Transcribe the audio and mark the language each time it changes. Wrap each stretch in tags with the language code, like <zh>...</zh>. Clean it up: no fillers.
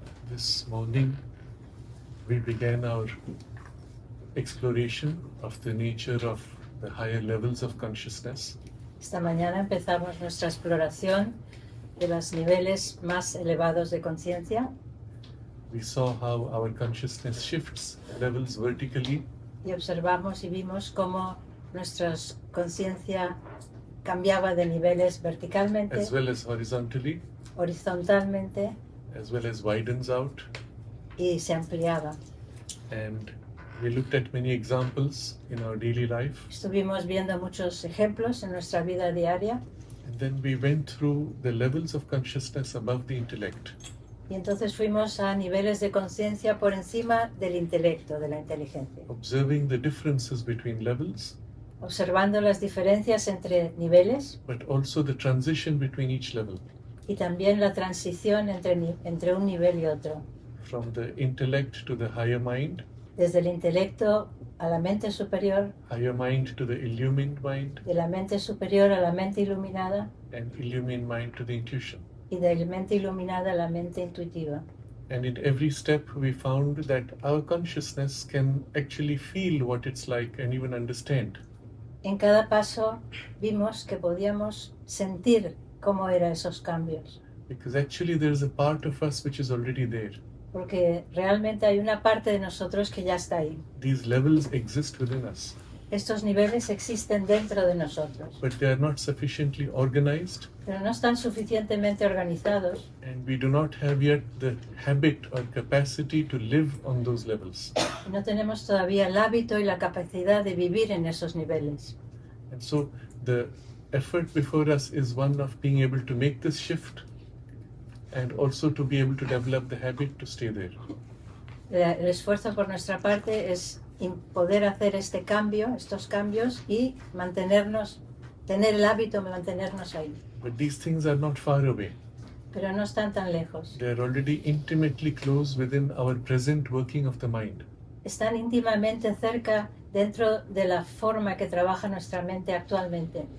<en>This morning we began our exploration of the nature of the higher levels of consciousness.</en> <es>Esta mañana empezamos nuestra exploración de los niveles más elevados de conciencia.</es> <en>We saw how our consciousness shifts levels vertically</en> <es>Y observamos y vimos cómo nuestra conciencia cambiaba de niveles verticalmente,</es> <en>as well as horizontally,</en> <es>horizontalmente,</es> <en>as well as widens out.</en> <es>y se ampliaba.</es> <en>And we looked at many examples in our daily life.</en> <es>Estuvimos viendo muchos ejemplos en nuestra vida diaria</es> <en>And then we went through the levels of consciousness above the intellect.</en> <es>y entonces fuimos a niveles de conciencia por encima del intelecto, de la inteligencia,</es> <en>Observing the differences between levels,</en> <es>observando las diferencias entre niveles</es> <en>but also the transition between each level,</en> <es>y también la transición entre un nivel y otro,</es> <en>from the intellect to the higher mind</en> <es>desde el intelecto a la mente superior,</es> <en>to the illumined mind,</en> <es>de la mente superior a la mente iluminada</es> <en>and illumined mind to the intuition.</en> <es>y de la mente iluminada a la mente intuitiva.</es> <en>And in every step we found that our consciousness can actually feel what it's like and even understand.</en> <es>En cada paso vimos que podíamos sentir cómo eran esos cambios,</es> <en>Because actually there is a part of us which is already there.</en> <es>porque realmente hay una parte de nosotros que ya está ahí.</es> <en>These levels exist within us,</en> <es>Estos niveles existen dentro de nosotros,</es> <en>but they are not sufficiently organized,</en> <es>pero no están suficientemente organizados</es> <en>and we do not have yet the habit or capacity to live on those levels.</en> <es>y no tenemos todavía el hábito y la capacidad de vivir en esos niveles.</es> <en>And so the effort before us is one of being able to make this shift and also to be able to develop the habit to stay there.</en> <es>El esfuerzo por nuestra parte es poder hacer este cambio, estos cambios y mantenernos, tener el hábito de mantenernos ahí.</es> <en>But these things are not far away.</en> <es>Pero no están tan lejos.</es> <en>They are already intimately close within our present working of the mind.</en> <es>Están íntimamente cerca dentro de la forma que trabaja nuestra mente actualmente.</es>